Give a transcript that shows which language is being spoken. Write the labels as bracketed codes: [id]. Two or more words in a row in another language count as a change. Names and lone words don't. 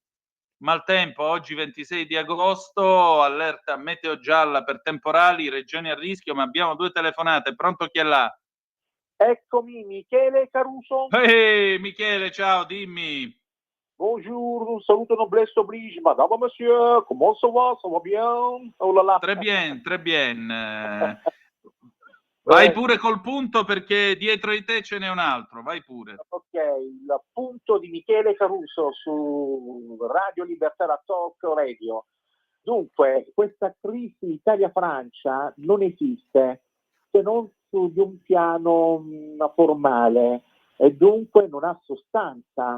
[it] Maltempo, oggi 26 di agosto, allerta meteo gialla per temporali, regioni a rischio, ma abbiamo 2 telefonate. Pronto, chi è là? Eccomi, Michele Caruso. Michele, ciao, dimmi. [fr] Bonjour, [it] un saluto [fr] noblesse oblige, madame, monsieur, comment ça va bien? Oh là là. Très bien, très bien. [it] Vai pure col punto perché dietro di te ce n'è un altro, vai pure. Ok, il punto di Michele Caruso su Radio Libertà da Talk Radio. Dunque, questa crisi Italia-Francia non esiste se non su di un piano formale e dunque non ha sostanza.